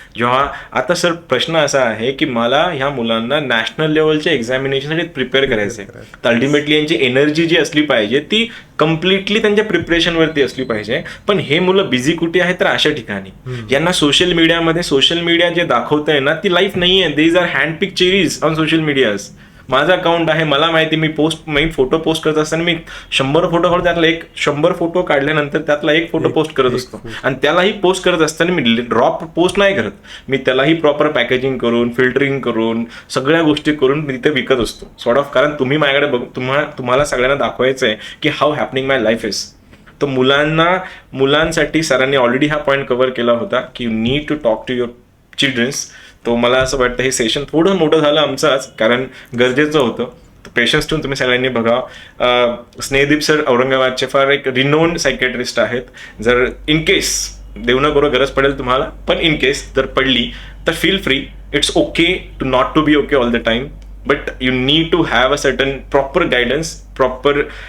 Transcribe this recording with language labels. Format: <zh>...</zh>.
<mr>जेव्हा आता सर प्रश्न असा आहे की मला ह्या मुलांना नॅशनल लेवलच्या एक्झामिनेशनसाठी प्रिपेअर करायचं आहे, तर अल्टिमेटली यांची एनर्जी जी असली पाहिजे ती कम्प्लिटली त्यांच्या प्रिपरेशनवरती असली पाहिजे. पण हे मुलं बिझी कुठे आहेत, तर अशा ठिकाणी यांना सोशल मीडिया जे दाखवतंय ना ती लाईफ नाही आहे.</mr> <en>These are hand picked cherries on social medias.</en> <mr>माझं अकाउंट आहे, मला माहिती, मी फोटो पोस्ट करत असताना मी 100 फोटो काढून त्यातला 100 फोटो काढल्यानंतर त्यातला 1 फोटो पोस्ट करत असतो. आणि त्यालाही पोस्ट करत असताना मी ड्रॉप पोस्ट नाही करत, मी त्यालाही प्रॉपर पॅकेजिंग करून, फिल्टरिंग करून, सगळ्या गोष्टी करून मी तिथे विकत असतो सॉर्ट ऑफ. कारण तुम्ही माझ्याकडे तुम्हाला सगळ्यांना दाखवायचं आहे की</mr> <en>How happening my life is.</en> <mr>तर मुलांसाठी सरांनी ऑलरेडी हा पॉईंट कव्हर केला होता की</mr> <en>You need to talk to your childrens.</en> <mr>तो मला असं वाटतं हे सेशन थोडं मोठं झालं आमचंच, कारण गरजेचं होतं. पेशन्स ठेवून तुम्ही सगळ्यांनी बघा. स्नेहदीप सर औरंगाबादचे फार एक रिनोन्ड सायकॅट्रिस्ट आहेत. जर इन केस देव न करो गरज पडेल तुम्हाला, पण इन केस जर पडली तर</mr> <en>Feel free. It's okay to not to be okay all the time, but you need to have a certain proper guidance, proper</en>